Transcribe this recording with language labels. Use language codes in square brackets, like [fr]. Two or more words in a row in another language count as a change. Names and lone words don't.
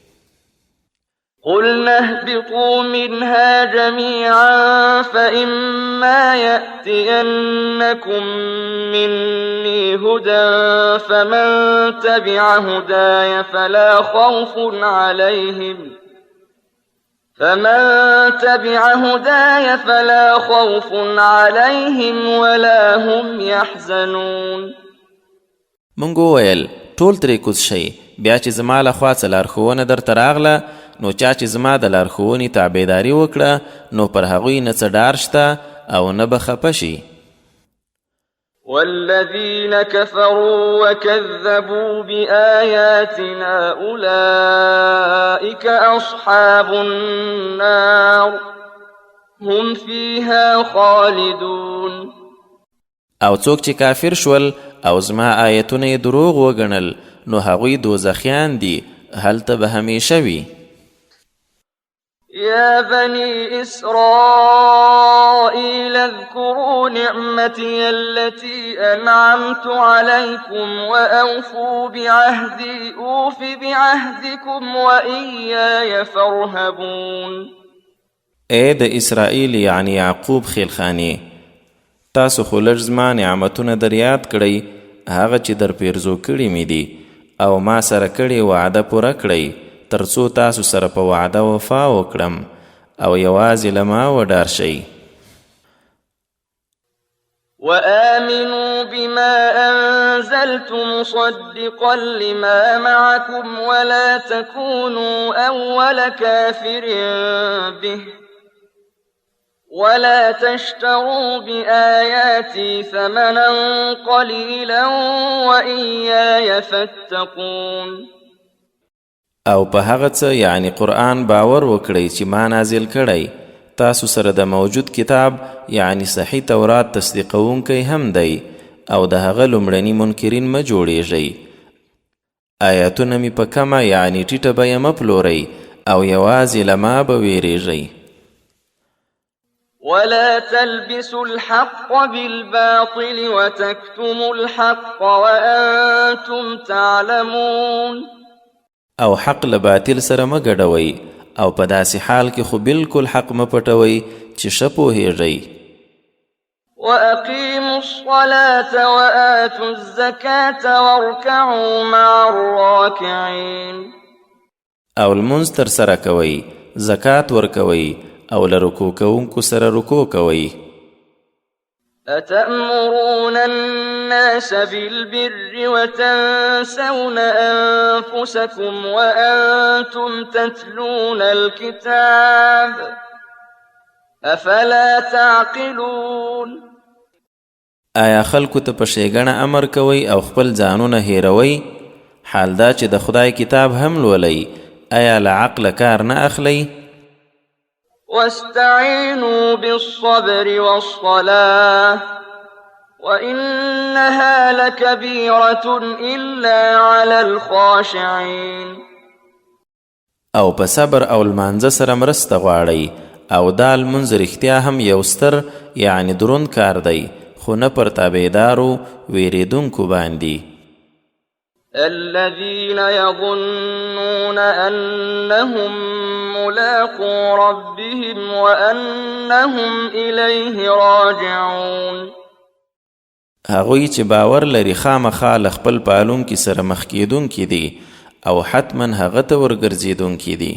[ar] قلنا اهبطوا منها جميعا فإما يأتينكم مني هدى فمن تبع هداي فلا خوف عليهم ولا هم يحزنون. [ps] مونږ وویل ټول ترې کوز شئ بیا چې زما له خوا څه لارښوونه درته راغله نو چا چې زما د لارښوونې تابعداري وکړه نو پر هغوی نه څه ډار شته او نه به خفه شي. [ar] والذين كفروا وكذبوا بآياتنا أولئك أصحاب النار هم فيها خالدون. [ps] او څوک چې کافر شول او زما آیتونه یې دروغ وګڼل نو هغوی دوزخیان دي هلته به همیشه وي. [ar] يا بني إسرائيل اذكروا نعمتي التي أنعمت عليكم وأوفوا بعهدي أوف بعهدكم وإياي فارهبون. [ps] اے د اسرائیل یعنی یعقوب خیلخانی تاسو خو لږ زما نعمتونه در یاد کړئ هغه چې در پیرزو کړي مې دي او ما سره کړې وعده پوره کړئ تر څو تاسو سره په وعده وفا وکړم او یوازې له ما وډار شئ. [ar] وآمنوا بما أنزلت مصدقا لما معكم ولا تكونوا أول كافر به ولا تشتروا بآياتي ثمنا قليلا وإياي فاتقون. [ps] او په هغه څه یعنی قرآن باور وکړئ چې ما نازل کړی تاسو سره د موجود کتاب یعنی صحیح تورات تصدیقونکی هم دی او د هغه لومړني منکرین مه جوړیږئ. آیاتونه مې په کمه یعنی ټیټه بیه مه پلورئ او یوازې له ما به ویریږئ. [ar] ولا تلبسوا الحق بالباطل وتكتموا الحق وأنتم تعلمون. [ps] او حق له باطل سره مه ګډوئ او په داسې حال کې خو بالکل حق مه پټوئ چې ښه پوهیږئ. [ar] وأقيموا الصلاة وآتوا الزكاة واركعوا مع الراكعين. [ps] او لمونځ تر سره کوئ زکات ورکوئ او له رکوع کوونکو سره رکوع کوئ. [ar] أتأمرون الناس بالبر وتنسون أنفسكم وأنتم تتلون الكتاب أفلا تعقلون. [ps] آیا خلکو ته په ښېګڼه امر کوئ او خپل ځانونه هیروئ حال دا چې د خدای کتاب هم لولئ آیا له عقله کار نه اخلئ؟ [ar] واستعينوا بالصبر والصلاة وإنها لكبيرة إلا على الخاشعين. [ps] او په صبر او لمانځه سره مرسته غواړئ او دا لمونځ رښتیا هم یو ستر یعنی دروند کار دی خو نه پر تابعدارو ویریدونکو باندې. [ar] الذين يظنون أنهم ملاقو ربهم وأنهم إليه راجعون. [ps] هغوی چې باور لري خامخا له خپل پالونکي سره مخ کیدونکي دي او حتما هغه ته ورګرځېدونکي دي.